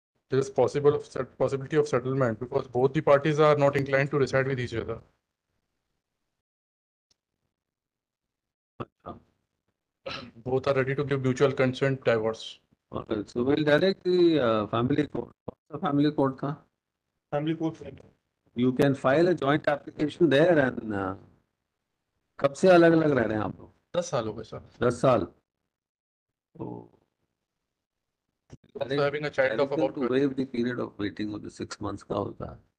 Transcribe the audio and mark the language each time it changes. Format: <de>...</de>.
<en>There is possibility of settlement because both the parties are not inclined to reside with each other. Both are ready to give mutual consent divorce. Okay, so we'll direct the family court. What's the family court ka? Family court. You can file a joint application there and</en> <hi>कब से अलग अलग रह रहे हैं आप लोग? 10 साल हो गए सर. 10 साल. So</hi> <en>Also having a child of about to waive the period of waiting of the 6 months</en> <hi>का होता है.</hi>